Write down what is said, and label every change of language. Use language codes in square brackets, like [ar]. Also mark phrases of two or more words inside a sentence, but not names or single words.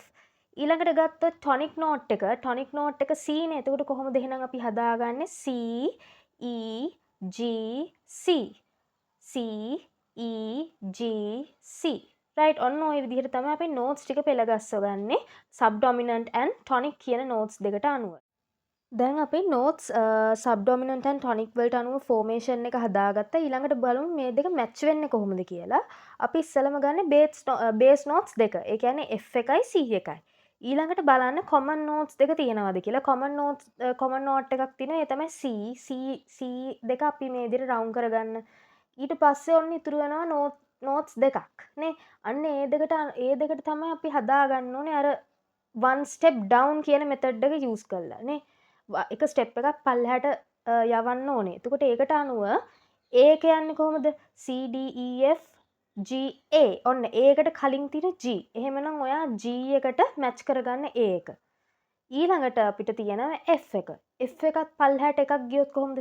[si] ඊළඟට ගත්තොත් ටොනික් නෝට් එක C නේ. එතකොට කොහොමද එහෙනම් අපි හදාගන්නේ C E G C C E G C. right. ඔන්න ඔය විදිහට තමයි අපි notes ටික පෙළගස්සගන්නේ [en] subdominant and tonic [si] කියන notes දෙකට අනුව. දැන් අපි notes [en] subdominant and tonic [si] වලට අනුව formation එක හදාගත්තා. ඊළඟට බලමු මේ දෙක match වෙන්නේ කොහොමද කියලා. අපි ඉස්සෙල්ලම ගන්න [en] base notes [si] දෙක. ඒ කියන්නේ F එකයි C එකයි. ඊළඟට බලන්න [en] common notes [si] දෙක තියෙනවද කියලා. [en] common note [si] එකක් තියෙනවා. ඒ තමයි C දෙක අපි මේ විදිහට round කරගන්න. ඊට පස්සේ ඔන්න ඉතුරු වෙනවා notes දෙකක් නේ. අන්න ඒ දෙකට තමයි අපි හදාගන්න ඕනේ අර [en] one step down [si] කියන method එක use කරලා නේ. එක step එකක් පල්ලෙහාට යවන්න ඕනේ. එතකොට ඒකට අනුව A කියන්නේ කොහොමද? C D E F G A. ඔන්න ඒකට කලින් තියෙන G. එහෙමනම් ඔයා G එකට match කරගන්න A එක. ඊළඟට අපිට තියෙනවා F එක. F එකත් පල්ලෙහාට එකක් ගියොත් කොහොමද?